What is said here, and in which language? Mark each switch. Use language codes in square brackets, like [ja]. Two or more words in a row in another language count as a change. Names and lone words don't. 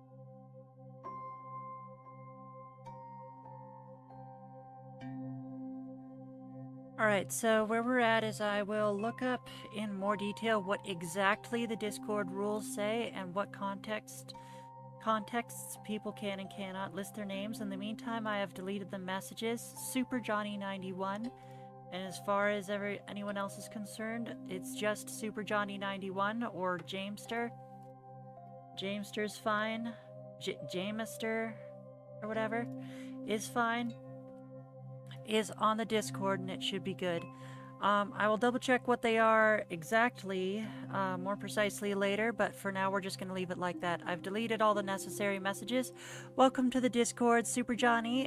[en] Alright, so where we're at is I will look up in more detail what exactly the Discord rules say and what contexts people can and cannot list their names. In the meantime, I have deleted the messages. Super Johnny 91, and as far as anyone else is concerned, it's just Super Johnny 91 or Jamester. Jamester's fine. Jamester or whatever is fine. is on the Discord, and it should be good. I will double check what they are exactly, more precisely later, but for now we're just going to leave it like that. I've deleted all the necessary messages. Welcome to the Discord, Super Johnny.